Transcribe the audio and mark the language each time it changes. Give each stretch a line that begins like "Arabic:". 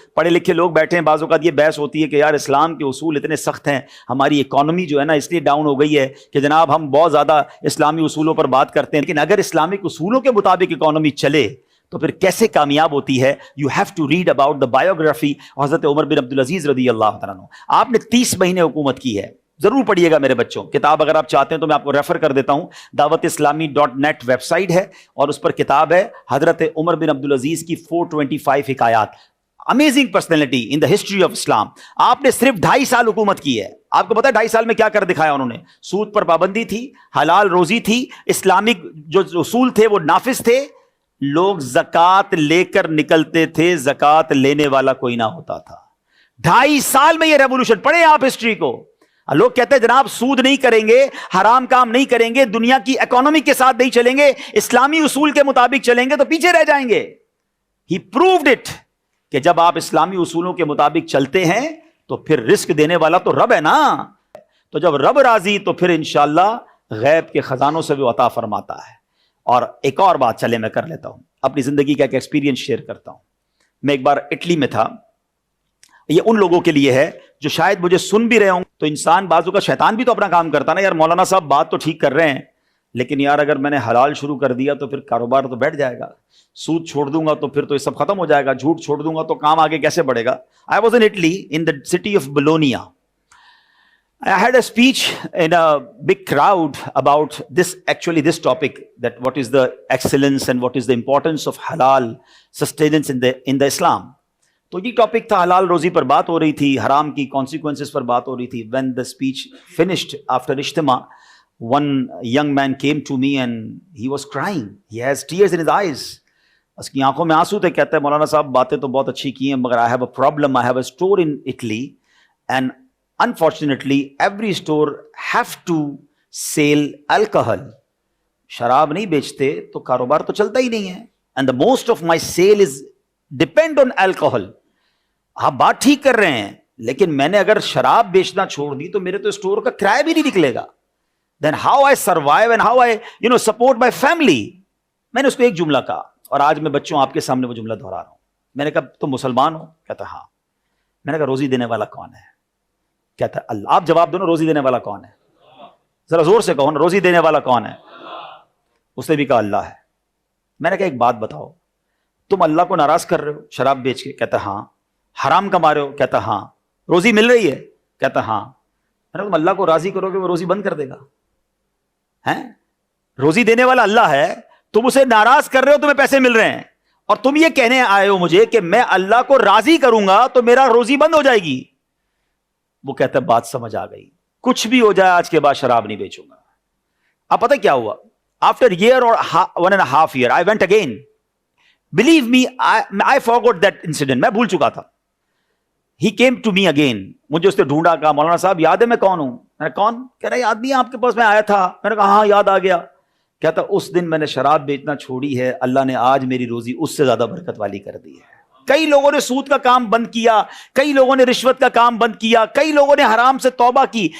Urdu: پڑھے لکھے لوگ بیٹھے ہیں, بعض اوقات یہ بحث ہوتی ہے کہ یار اسلام کے اصول اتنے سخت ہیں, ہماری اکانومی جو ہے نا اس لیے ڈاؤن ہو گئی ہے کہ جناب ہم بہت زیادہ اسلامی اصولوں پر بات کرتے ہیں. لیکن اگر اسلامک اصولوں کے مطابق اکانومی چلے تو پھر کیسے کامیاب ہوتی ہے؟
English: you have to read about the biography
Urdu: حضرت عمر بن عبدالعزیز رضی اللہ تعالیٰ عنہ. آپ نے 30 مہینے حکومت کی ہے, ضرور پڑھیے گا میرے بچوں. کتاب اگر آپ چاہتے ہیں تو میں آپ کو ریفر کر دیتا ہوں, دعوت اسلامی .net ویب سائٹ ہے اور اس پر کتاب ہے حضرت عمر بن عبدالعزیز کی 425 حکایات.
English: Amazing personality in the history of Islam.
Urdu: آپ نے صرف 2.5 سال حکومت کی ہے. آپ کو پتا ہے 2.5 سال میں کیا کر دکھایا انہوں نے؟ سود پر پابندی تھی, حلال روزی تھی, اسلامک جو اصول تھے وہ نافذ تھے, لوگ زکوٰۃ لے کر نکلتے تھے, زکوٰۃ لینے والا کوئی نہ ہوتا تھا. 2.5 سال میں یہ ریولوشن. پڑھیں آپ ہسٹری کو. لوگ کہتے ہیں جناب سود نہیں کریں گے, حرام کام نہیں کریں گے, دنیا کی اکانومی کے ساتھ نہیں چلیں گے, اسلامی اصول کے مطابق چلیں گے تو پیچھے رہ جائیں گے.
English: he proved it
Urdu: کہ جب آپ اسلامی اصولوں کے مطابق چلتے ہیں تو پھر رزق دینے والا تو رب ہے نا. تو جب رب راضی تو پھر انشاءاللہ غیب کے خزانوں سے بھی عطا فرماتا ہے. اور ایک اور بات چلے میں کر لیتا ہوں, اپنی زندگی کا ایک ایکسپیرینس شیئر کرتا ہوں. میں ایک بار اٹلی میں تھا. یہ ان لوگوں کے لیے ہے جو شاید مجھے سن بھی رہے ہوں. تو انسان بازو کا شیطان بھی تو اپنا کام کرتا نا, یار مولانا صاحب بات تو ٹھیک کر رہے ہیں لیکن یار اگر میں نے حلال شروع کر دیا تو پھر کاروبار تو بیٹھ جائے گا, سود چھوڑ دوں گا تو پھر تو یہ سب ختم ہو جائے گا, جھوٹ چھوڑ دوں گا تو کام آگے کیسے بڑھے گا.
English: I was in Italy in the city of Bologna. I had a speech in a big crowd about this topic, that what is the excellence and what is the importance of halal sustenance in the Islam.
Urdu: تو یہ topic تھا, حلال روزی پر بات ہو رہی تھی, حرام کی کانسیکوینسز پر بات ہو رہی تھی.
English: When the speech finished after اجتماع, one young man came to me and he was crying. He has tears in his eyes.
Urdu: اس کی آنکھوں میں آنسو تھے. کہتا ہے مولانا صاحب باتیں تو بہت اچھی کی ہیں مگر
English: I have a problem. I have a store in Italy and unfortunately every store have to sell alcohol.
Urdu: شراب نہیں بیچتے تو کاروبار تو چلتا ہی نہیں ہے.
English: And the most of my sale is depend on alcohol.
Urdu: آپ بات ٹھیک کر رہے ہیں لیکن میں نے اگر شراب بیچنا چھوڑ دی تو میرے تو اسٹور کا کرایہ بھی نہیں نکلے گا.
English: Then how I survive and how I support my family.
Urdu: میں نے اس کو ایک جملہ کہا اور آج میں بچوں آپ کے سامنے وہ جملہ دہرا رہا ہوں. میں نے کہا تم مسلمان ہو؟ کہتا ہاں. میں نے کہا روزی دینے والا کون ہے؟ کہتا اللہ. آپ جواب دو نا, روزی دینے والا کون ہے؟ ذرا زور سے کہو نا, روزی دینے والا کون ہے؟ اس نے بھی کہا اللہ ہے. میں نے کہا ایک بات بتاؤ, تم اللہ کو ناراض کر رہے ہو شراب بیچ کے؟ کہتا ہاں. حرام کما رہے ہو؟ کہتا ہاں. روزی مل رہی ہے؟ کہتا ہاں. میں نے کہا تم اللہ کو راضی کرو گے وہ روزی بند کر دے گا؟ ہیں, روزی دینے والا اللہ ہے, تم اسے ناراض کر رہے ہو, تمہیں پیسے مل رہے ہیں اور تم یہ کہنے آئے ہو مجھے کہ میں اللہ کو راضی کروں گا تو میرا روزی بند ہو جائے گی. وہ کہتا ہے بات سمجھ آ گئی, کچھ بھی ہو جائے آج کے بعد شراب نہیں بیچوں گا. اب پتہ کیا ہوا؟
English: After year اور 1.5 years I went again. Believe me, I forgot that incident.
Urdu: میں بھول چکا تھا.
English: He came to me again.
Urdu: مجھے اس نے ڈھونڈا, کہا مولانا صاحب یاد ہے میں کون ہوں؟ میں نے کون؟ کہہ رہا یاد نہیں آپ کے پاس میں آیا تھا. میں نے کہا ہاں یاد آ گیا. کہتا اس دن میں نے شراب بیچنا چھوڑی ہے, اللہ نے آج میری روزی اس سے زیادہ برکت والی کر دی ہے. کئی لوگوں نے سود کا کام بند کیا, کئی لوگوں نے رشوت کا کام بند کیا, کئی لوگوں نے حرام سے توبہ کی.